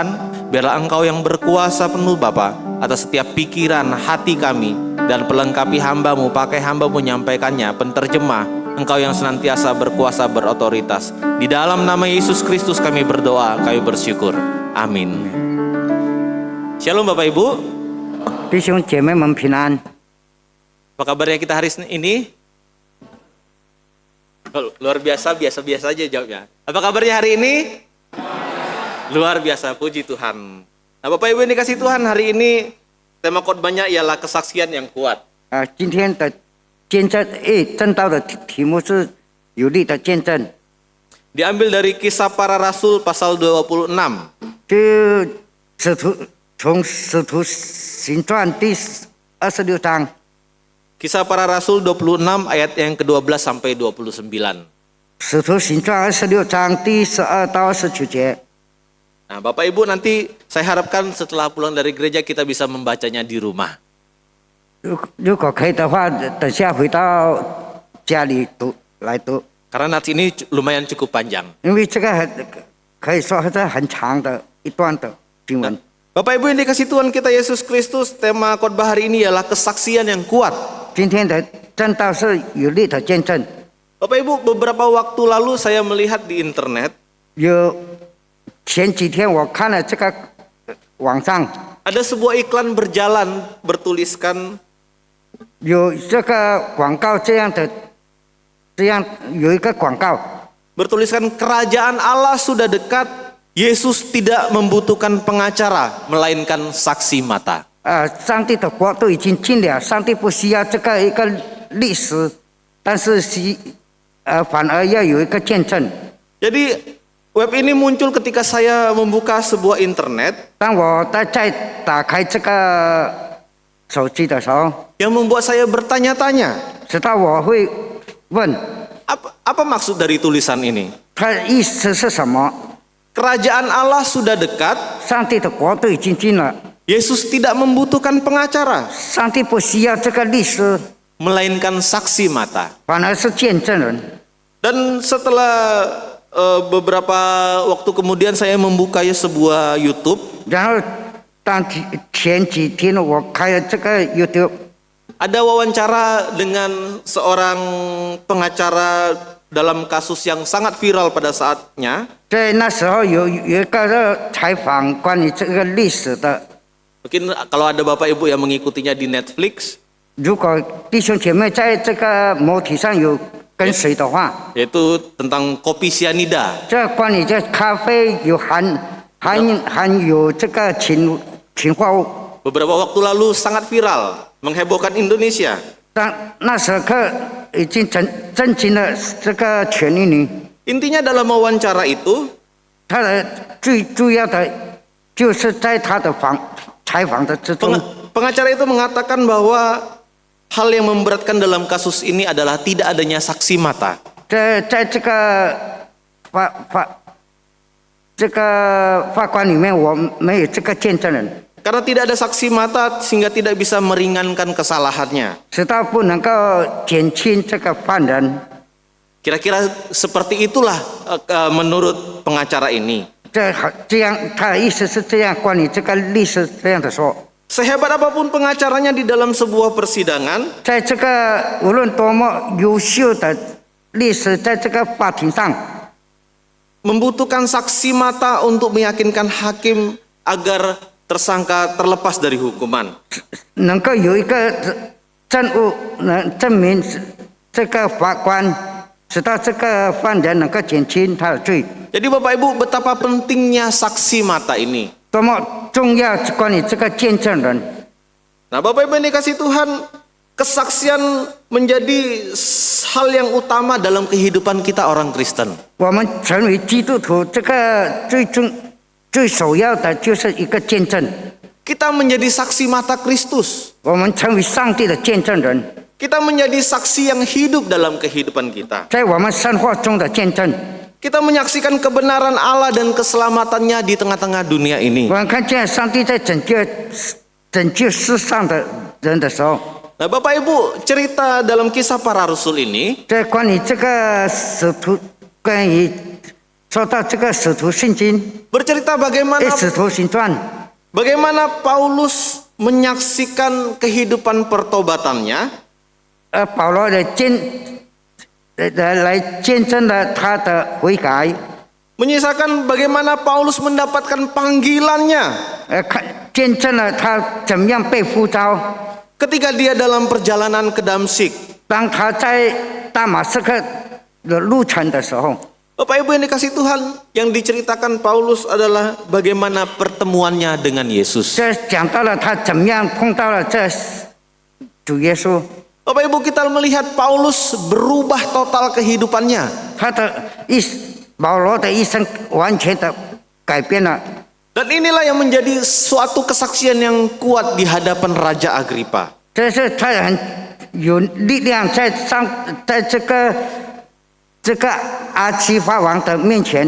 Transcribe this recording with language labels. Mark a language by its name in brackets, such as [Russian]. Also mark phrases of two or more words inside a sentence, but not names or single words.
[Indonesian] Biarlah Engkau yang berkuasa penuh Bapa atas setiap pikiran hati kami, dan pelengkapi hamba-Mu, pakai hamba-Mu menyampaikannya, penterjemah. Engkau yang senantiasa berkuasa, berotoritas. Di dalam nama Yesus Kristus kami berdoa, kami bersyukur. Amin. Shalom Bapak Ibu. [Chinese] 弟兄姐妹们平安。 [Indonesian] Apa kabarnya kita hari ini? Oh, luar biasa, biasa-biasa aja jawabnya. Apa kabarnya hari ini? Luar biasa, puji Tuhan. Nah Bapak Ibu yang dikasih Tuhan, hari ini tema khotbahnya ialah kesaksian yang kuat. [Chinese] 今天的见证，正道的题目是有力的见证。 [Indonesian] Diambil dari Kisah Para Rasul pasal 26. [Chinese] 从使徒行传第26章。 [Indonesian] Kisah Para Rasul 26 ayat yang ke-12 sampai 29. [Chinese] 使徒行传26章第12到29节。 [Indonesian] Nah Bapak Ibu, nanti saya harapkan setelah pulang dari gereja kita bisa membacanya di rumah. [Chinese] 如果可以的话，等下回到家里来读， [Indonesian] Karena nats ini lumayan cukup panjang. [Chinese] 因为这个可以说是很长的一段的经文。 [Indonesian] Bapak Ibu yang dikasih Tuhan kita Yesus Kristus, tema khotbah hari ini ialah kesaksian yang kuat. [Chinese] 今天的正道是有力的见证。 [Indonesian] Bapak Ibu, beberapa waktu lalu saya melihat di internet [Chinese] 前几天我看了这个网上 [Indonesian] ada sebuah iklan berjalan bertuliskan [Chinese] 有这个广告这样有一个广告， [Indonesian] bertuliskan kerajaan Allah sudah dekat, Yesus tidak membutuhkan pengacara melainkan saksi mata. [Chinese] 上帝的国都已经近了，上帝不需要这个一个历史，但是反而要有一个见证。 [Indonesian] Jadi web ini muncul ketika saya membuka sebuah internet [Chinese] 当我在打开这个手机的时候， [Indonesian] yang membuat saya bertanya-tanya, [Chinese] 直到我会问 [Indonesian] apa maksud dari tulisan ini? [Chinese] 它意思是什么？ [Indonesian] Kerajaan Allah sudah dekat, [Chinese] 上帝的国都已经近了， [Indonesian] Yesus tidak membutuhkan pengacara [Chinese] 上帝不需要这个历史， [Indonesian] melainkan saksi mata. [Chinese] 反而是见证人。 [Indonesian] Dan setelah beberapa waktu kemudian saya membuka sebuah YouTube. [Chinese] 然后前几天我开了这个 YouTube， [Indonesian] ada wawancara dengan seorang pengacara dalam kasus yang sangat viral pada saatnya. [Chinese] 在那时候有一个采访关于这个历史的。 [Indonesian] Mungkin kalau ada Bapak Ibu yang mengikutinya di Netflix. [Chinese] 如果弟兄姐妹在这个媒体上有跟随的话， [Indonesian] yaitu tentang kopi sianida. [Chinese] 这关于这咖啡有含有这个氰化物。 [Indonesian] Beberapa waktu lalu sangat viral, menghebohkan Indonesia. [Chinese] 但那时刻已经震惊了这个全印尼。 [Indonesian] Intinya dalam wawancara itu, [Chinese] 他的最主要的就是在他的采访的之中， [Indonesian] pengacara itu mengatakan bahwa hal yang memberatkan dalam kasus ini adalah tidak adanya saksi mata. [Chinese] 在这个法官里面，我没有这个见证人， [Indonesian] Karena tidak ada saksi mata sehingga tidak bisa meringankan kesalahannya. [Chinese] 直到不能够减轻这个犯人。 [Indonesian] Kira-kira seperti itulah menurut pengacara ini. [Chinese] 这样，他的意思是这样，关于这个历史这样的说。 [Indonesian] Sehebat apapun pengacaranya di dalam sebuah persidangan, [Chinese] 在这个无论多么优秀的历史，在这个法庭上， [Indonesian] membutuhkan saksi mata untuk meyakinkan hakim agar tersangka terlepas dari hukuman. [Chinese] 能够有一个证物能证明这个法官直到这个犯人能够减轻他的罪。 [Indonesian] Jadi Bapak Ibu, betapa pentingnya saksi mata ini. [Chinese] 多么重要关于这个见证人。 [Indonesian] Nah Bapak Ibu yang dikasih Tuhan, kesaksian menjadi hal yang utama dalam kehidupan kita orang Kristen. [Chinese] 我们成为基督徒，这个最首要的就是一个见证。 [Indonesian] Kita menjadi saksi mata Kristus. [Chinese] 我们成为上帝的见证人， [Indonesian] Kita menjadi saksi yang hidup dalam kehidupan kita. [Chinese] 在我们生活中的见证。 [Indonesian] Kita menyaksikan kebenaran Allah dan keselamatannya di tengah-tengah dunia ini. [Chinese] 我们看见上帝在拯救世上的人的时候， [Indonesian] Nah, Bapak Ibu, cerita dalam kisah para rasul ini [Chinese] 在关于这个使徒，关于说到这个使徒信经， [Indonesian] bercerita bagaimana [Chinese] 使徒行传， [Indonesian] bagaimana Paulus menyaksikan kehidupan pertobatannya, [Chinese] 保罗来见证了他的悔改， [Indonesian] menyisakan bagaimana Paulus mendapatkan panggilannya [Chinese] 见证了他怎么样被呼召。 [Indonesian] ketika dia dalam perjalanan ke Damsyik. [Chinese] 当他在大马士革的路程的时候， [Indonesian] Bapak Ibu yang dikasih Tuhan, yang diceritakan Paulus adalah bagaimana pertemuannya dengan Yesus. [Chinese] 这讲到了他怎么样碰到了这主耶稣。 [Indonesian] Bapak Ibu, kita melihat Paulus berubah total kehidupannya. [Chinese] 保罗的一生完全的改变了。 [Indonesian] Dan inilah yang menjadi suatu kesaksian yang kuat di hadapan Raja Agripa. [Chinese] 这是他很有力量在这个阿基法王的面前。